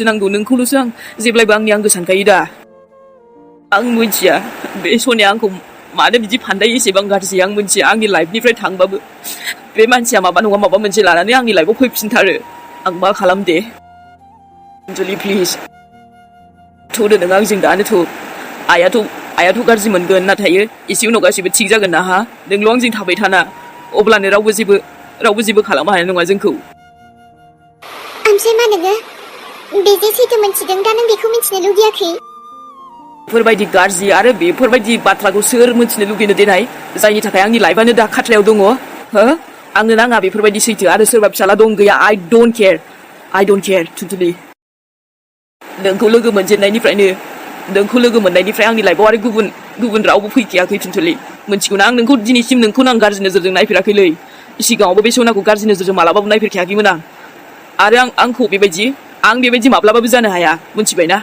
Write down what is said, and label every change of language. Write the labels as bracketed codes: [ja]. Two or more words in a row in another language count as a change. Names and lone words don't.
[brx] नांगौ नोंखौल'सो आं जेब्लायबो आंनि आंगो सानखायो दा आं मिथिया बे सनाया आंखौ मानो बिदि फानदाय एसेबां गाज्रि आं मिथिया आंनि लाइफनिफ्राय थांबाबो बे मानसिया माबा नङा माबा मोनसे लानानै आंनि लाइफआव फैफिनथारो आं मा खालाम दे टुनटुलि प्लिज थ'दो नों आंजों दानो थ' आइयाथ' गाज्रि मोनगोन नाथाय एसे उनाव गासैबो थिग जागोन ना हा नोंल' आंजों थाबाय थाना अब्लानो रावबो जेबो खालामनो हानाय नङा जोंखौ ओमफ्राय मा नोङो बेजे सैथो मोनथिदों दा नों बेखौ मिथिनो लुगैयाखै बेफोरबायदि गाज्रि आरो बेफोरबायदि बाथ्राखौ सोर मिथिनो लुगैनो देनाय जायनि थाखाय आंनि लाइफआनो दा खाथ्रायाव दङ हो आंनो नाङा बेफोरबायदि सैथो आरो सोरबा फिसाला दं गैया [en] I don't care [brx] टुटुलि नोंखौ लोगो मोनजेननायनिफ्राय आंनि लाइफआव आरो गुबुन रावबो फैखायाखै टुटुलि मोनथिगौना आं नोंखौ दिनैसिम नोंखौनो आं गाज्रि नोजोरजों नायफेराखैलै सिगाङावबो बे सनाखौ गाज्रि नोजोरजों मालाबाबो नायफेरखायाखैमोन आं आरो आंखौ बेबायदि माब्लाबाबो जानो हाया मोनथिबायना